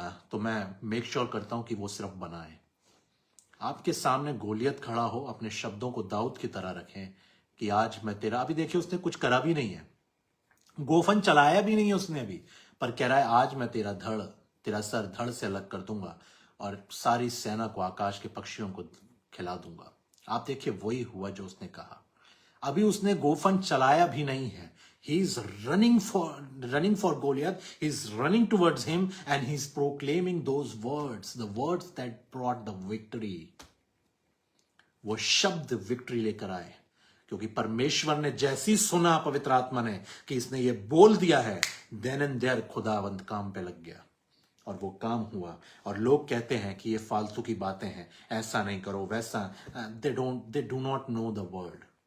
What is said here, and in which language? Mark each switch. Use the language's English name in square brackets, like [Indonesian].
[Hindi] तो मैं make sure करता हूं कि वो सिर्फ बनाए। आपके सामने गोलियत खड़ा हो, अपने शब्दों को दाऊद की तरह रखें कि आज मैं तेरा, अभी देखिए उसने कुछ करा भी नहीं है, गोफन चलाया भी नहीं है उसने अभी, पर कह रहा है आज मैं तेरा सर धड़ से अलग कर दूंगा। और सारी सेना को, आकाश के पक्षियों को खिला दूंगा। आप देखिए, वही हुआ जो उसने कहा। अभी उसने गोफन चलाया भी नहीं है। [English] He is running for Goliath. He is running towards him and he is proclaiming those words, the words that brought the victory. [Hindi] वो शब्द विक्ट्री लेकर आए, क्योंकि परमेश्वर ने जैसी सुना, पवित्र आत्मा ने, कि इसने ये बोल दिया है, [English] then and there [Hindi] खुदावंद काम पे लग गया और वो काम हुआ। और लोग कहते हैं कि ये फालतू की बातें हैं, ऐसा नहीं करो, वैसा, [English] They do not know the word.